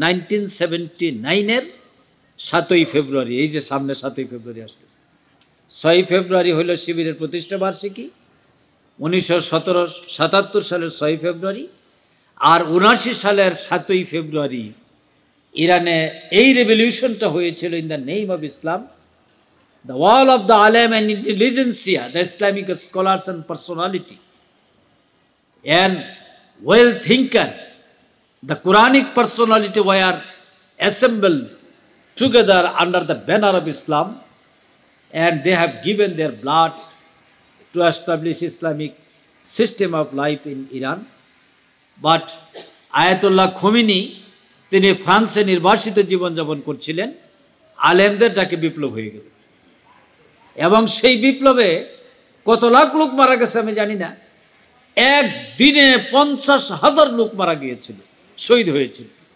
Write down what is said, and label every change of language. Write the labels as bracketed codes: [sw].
[bn] 1979-এর 7ই ফেব্রুয়ারি, এই যে সামনে 7ই ফেব্রুয়ারি আসতেছে, 6ই ফেব্রুয়ারি হইল শিবিরের প্রতিষ্ঠা বার্ষিকী, 1977 সালের 6ই ফেব্রুয়ারি, আর 79 সালের 7ই ফেব্রুয়ারি ইরানে এই রেভলিউশনটা হয়েছিল [en] In the name of Islam. The wall of the alim and intelligentsia, the Islamic scholars and personality, and well thinker, the Quranic personality were assembled together under the banner of Islam, and they have given their blood to establish Islamic system of life in Iran. [bn] But Ayatollah Khomeini, তিনি ফ্রান্সে নির্বাসিত জীবনযাপন করছিলেন, আলেমদের ডাকে বিপ্লব হয়ে গেল এবং সেই বিপ্লবে কত লাখ লোক মারা গেছে আমি জানি না, একদিনে 50,000 লোক মারা গিয়েছিল, শহীদ হয়েছিল।